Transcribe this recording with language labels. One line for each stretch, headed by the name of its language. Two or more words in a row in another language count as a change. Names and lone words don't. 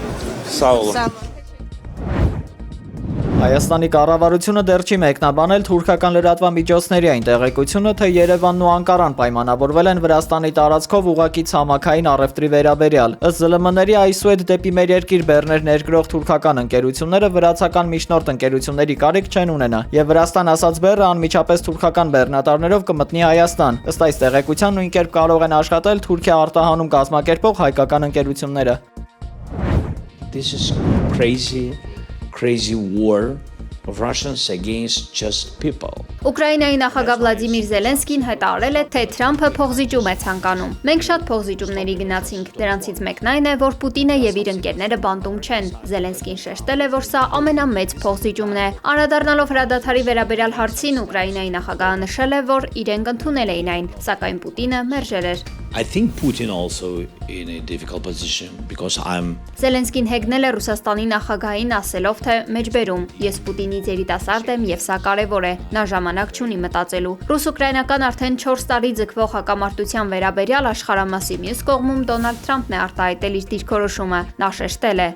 Armenian: Հայաստանի կառավարությունը դեռ չի մեկնաբանել թուրքական լրատվամիջոցների այն տեղեկությունը, թե Երևանն ու Անկարան պայմանավորվել են Վրաստանի տարածքով ուղղակի ցամաքային առևտրի վերաբերյալ։ Ըստ ԶԼՄ-ների այսուհետ դեպի մեր երկիր բեռներ ներկրող թուրքական ընկերությունները վրացական միջնորդ ընկերությունների կարիք չեն ունենա, եւ Վրաստան ասած բեռը անմիջապես թուրքական բեռնատարներով կմտնի Հայաստան։ Ըստ այս տեղեկության նույն կերպ կարող են աշխատել Թուրքիա արտահանում կազմակերպող հայկական ընկերությունները։
English: This is crazy war of Russians against just people.
Armenian: Ուկրաինայի նախագահ Վլադիմիր Զելենսկին հայտարարել է, թե Թրամփը փոխզիջում է ցանկանում։ Մենք շատ փոխզիջումների գնացինք, դրանցից մեկն այն է, որ Պուտինը եւ իր ընկերները բանտում չեն։ Զելենսկին շեշտել է, որ սա ամենամեծ փոխզիջումն է։ Անդրադառնալով հրադադարի վերաբերյալ հարցին, Ուկրաինայի նախագահը նշել է, որ իրենք ընդունել էին այն, սակայն Պուտինը մերժել էր։
English: I think Putin also in a difficult position because I'm
Armenian: Զելենսկին հեգնել է Ռուսաստանի նախագահին ասելով, թե մեջբերում ես Պուտինի երիտասարդ եմ եւ սա կարեւոր է։ Նա ժամանակ չունի մտածելու։ Ռուս-ուկրաինական արդեն 4 տարի ձգվող հակամարտության վերաբերյալ աշխարհամասի մյուս կողմում Դոնալդ Թրամփն է արտահայտել իր դիրքորոշումը։ Նա շեշտել է.